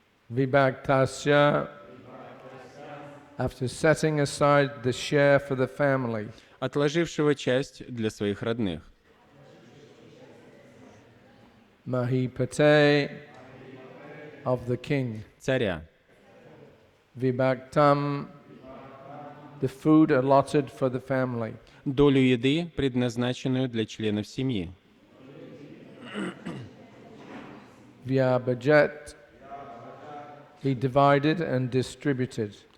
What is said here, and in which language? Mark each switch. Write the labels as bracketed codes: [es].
[en] Vibhaktasya, after setting aside the share for the family. [ru] Отложившего часть для своих родных. [en] Mahipate, of the king. [ru] Царя. [en] Vibhaktam, the food allotted for the family. [ru] Долю еды, предназначенную для членов семьи. [en] Vyabhajat, he divided and distributed.